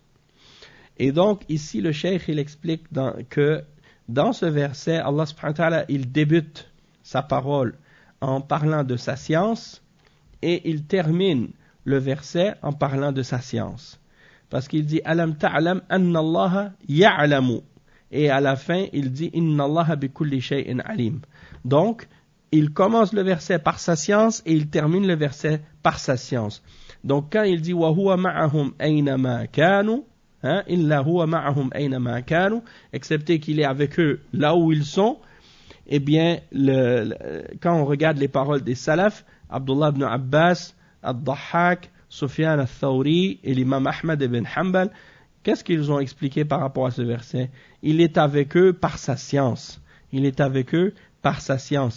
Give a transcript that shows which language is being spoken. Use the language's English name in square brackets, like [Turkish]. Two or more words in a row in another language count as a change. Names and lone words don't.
[French] Et donc ici le cheikh il explique que dans ce verset, Allah [Arabic] سبحانه وتعالى, [French] il débute sa parole en parlant de sa science et il termine le verset en parlant de sa science. Parce qu'il dit [Arabic] ألم تعلم أن الله يعلم. [French] Et à la fin, il dit [Arabic] إن الله بكل شيء عليم. [French] Donc, il commence le verset par sa science et il termine le verset par sa science. Donc, quand il dit [Arabic] وهو معهم أينما كانوا إلا هو معهم أينما كانوا, [French] excepté qu'il est avec eux là où ils sont, eh bien, quand on regarde les paroles des salafs, Abdullah ibn Abbas, Ad-Dahhak, Sufyan al-Thawri et l'imam Ahmad ibn Hanbal, qu'est-ce qu'ils ont expliqué par rapport à ce verset? Il est avec eux par sa science. Il est avec eux par sa science.